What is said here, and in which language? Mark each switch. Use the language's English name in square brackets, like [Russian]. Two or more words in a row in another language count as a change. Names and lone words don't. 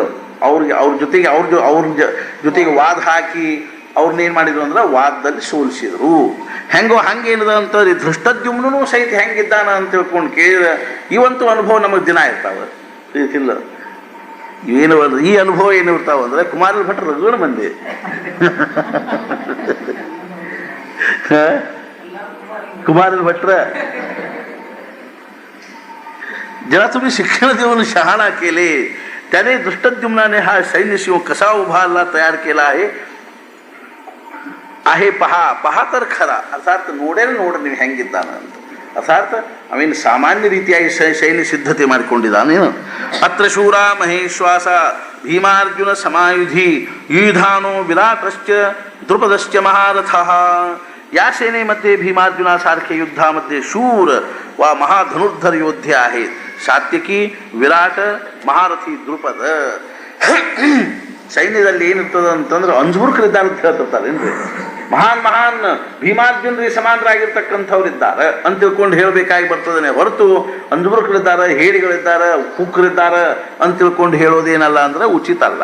[Kannada] ಅವ್ರ ಜೊತೆಗೆ ವಾದ ಹಾಕಿ ಅವ್ರನ್ನೇನು ಮಾಡಿದ್ರು ಅಂದ್ರೆ ವಾದದಲ್ಲಿ ಸೋಲಿಸಿದ್ರು. ಹೆಂಗೋ ಹಂಗೇನದ ಅಂತಂದ್ರೆ ಧೃಷ್ಟದ್ಯುಮ್ನೂ ಸಹಿತ ಹೆಂಗಿದ್ದಾನ ಅಂತ ತಿಳ್ಕೊಂಡು ಕೇಳಿದ ಇವಂತೂ ಅನುಭವ ನಮಗೆ ದಿನ ಇರ್ತಾವ ಇಲ್ಲ ಏನು ಈ ಅನುಭವ ಏನು ಇರ್ತಾವ ಅಂದ್ರೆ ಕುಮಾರಲ್ ಭಟ್ರು ರಘುವಣ ಮಂದಿ [Marathi] कुमारल भट्र ज्याला तुम्ही शिक्षण देऊन शहाणा केले त्याने दुष्टद्युम्नाने हा सैन्य शिव कसा उभारला तयार केला आहे पहा पहा तर खरा. [Kannada] अर्थात ನೋಡೇನೆ ನೋಡ್ರಿ ನೀವು ಹೆಂಗಿದ್ದಾನ ಅಂತ. ಅರ್ಥಾತ್ ಅವೇನು ಸಾಮಾನ್ಯ ರೀತಿಯಾಗಿ ಸೈನ್ಯ ಸಿದ್ಧತೆ ಮಾಡಿಕೊಂಡಿದ್ದಾನೇನು. [Sanskrit] अत्र शूर महेश्वास भीमार्जुन समायुधि युधानो विराटश्च द्रुपदश्च महारथः. [Marathi] या सेनेमध्ये भीमार्जुनासारखे युद्धामध्ये शूर व महाधनुर्धर योद्धे आहेत. [Kannada] सात्यकी ವಿರಾಟ ಮಹಾರಥಿ ದ್ರುಪದ. ಸೈನ್ಯದಲ್ಲಿ ಏನಿರ್ತದೆ ಅಂತಂದ್ರೆ ಅಂಜುಬುರ್ಕರಿದ್ದಾರೆ ಅಂತ ಹೇಳ್ತಿರ್ತಾರೇನ್ರಿ. ಮಹಾನ್ ಮಹಾನ್ ಭೀಮಾರ್ಜುನರಿಗೆ ಸಮಾನರಾಗಿರ್ತಕ್ಕಂಥವ್ರಿದ್ದಾರೆ ಅಂತ ತಿಳ್ಕೊಂಡು ಹೇಳಬೇಕಾಗಿ ಬರ್ತದೇನೆ ಹೊರತು ಅಂಜುಬುರ್ಕರಿದ್ದಾರೆ ಹೇಡಿಗಳಿದ್ದಾರೆ ಕುಕ್ಕರಿದ್ದಾರೆ ಅಂತ ತಿಳ್ಕೊಂಡು ಹೇಳೋದೇನಲ್ಲ ಅಂದ್ರೆ ಉಚಿತ ಅಲ್ಲ.